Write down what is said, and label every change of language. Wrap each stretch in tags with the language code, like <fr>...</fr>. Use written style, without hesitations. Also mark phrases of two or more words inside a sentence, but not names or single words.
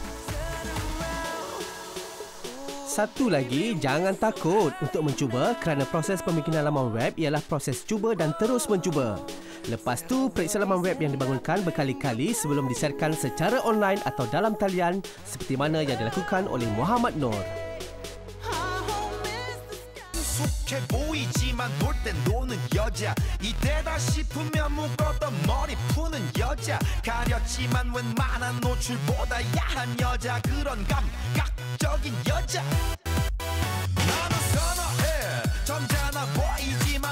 <ms>Satu lagi, jangan takut untuk mencuba kerana proses pembikinan laman web ialah proses cuba dan terus mencuba. Lepas tu, periksa laman web yang dibangunkan berkali-kali sebelum disiarkan secara online atau dalam talian seperti mana yang dilakukan oleh Muhammad Noor.</ms> <ko>보이지만 놀 땐 노는 여자 이때다 싶으면 묶었던 머리 푸는 여자 가렸지만 웬만한 노출보다 야한 여자 그런 감각적인 여자 나는 선어해 점잖아 보이지만</ko>